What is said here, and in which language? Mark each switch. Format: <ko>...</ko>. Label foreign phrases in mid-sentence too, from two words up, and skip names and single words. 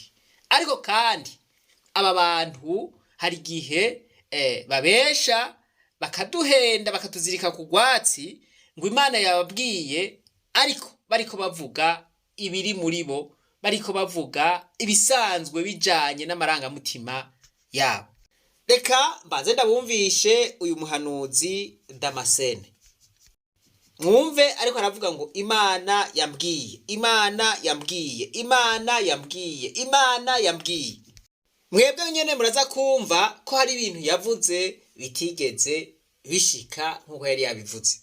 <rn>Ariko kandi aba bantu hari gihe babesha bakaduhenda bakatuzirika ku gwatsi ngo Imana yababwiye, ariko bariko bavuga ibiri muri bo, bariko bavuga ibisanzwe bijanye n'amarangamutima yabo. Reka mbanze ndabumvishe uyu muhanuzi Damascene. Mwumve ariko aravuga ngo Imana yambwiye, Imana yambwiye, Imana yambwiye, Imana yambwiye. Mwebwe nyene muraza kumva ko hari ibintu yavuze bitigeze bishika nk'uko yari yabivuze.</rn>